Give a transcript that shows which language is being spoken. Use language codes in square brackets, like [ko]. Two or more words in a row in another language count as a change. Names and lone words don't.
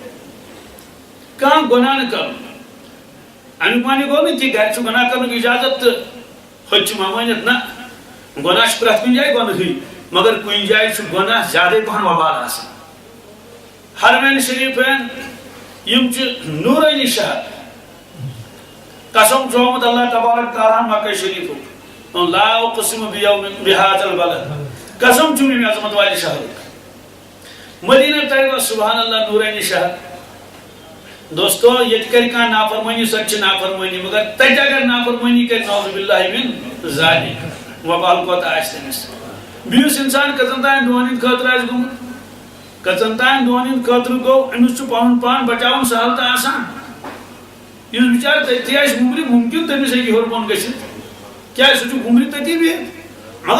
[ks] کانٛہہ گۄناہ نہٕ کرُن امیُک معنی گوٚو نہٕ کہِ گرِ چھُ گۄناہ کرنُک اِجازت تہٕ ہوٚتہِ چھِ مٲنِتھ نہ گۄناہ چھُ پرٛٮ۪تھ کُنہِ جایہِ گۄنہٕے مگر کُنہِ جایہِ چھُ گۄناہ زیادَے پہن وبال آسان حرمین شریفین یِم چھِ نوٗرٲنی شہر قسم چھُ آمُت اللہ تبارک تعالیٰ مکہ شریفُک [ar] لا اقسم بِہٰذَا البلد [ks] قسم چھُ مےٚ عظمت والہِ شہرُک مدینہ طیبہ [ar] سبحان اللہ [ks] نورانی شہر دوستو ییٚتہِ کرِ کانٛہہ نافرمٲنی سۄ تہِ چھِ نافرمٲنی مگر تتہِ اگر نافرمٲنی کرِ [ar] نعوذ باللہ من ذالک [ks] وبال کوتاہ آسہِ تٔمِس بیٚیہِ انسان کٔژن تانۍ دۄہن ہٕنٛدِ خٲطرٕ آسہِ گوٚمُت کٔژن تانۍ دۄہن ہٕنٛدِ خٲطرٕ گوٚو أمِس چھُ پنُن پان بچاوُن سہل تہٕ آسان یُس بِچارٕ تٔتھی آسہِ گُمرِ مُمکِن تٔمِس ہیٚکہِ ہیوٚر بۄن گٔژھِتھ کیازِ سُہ چھُ گُمرِ تٔتی بِہِتھ مگر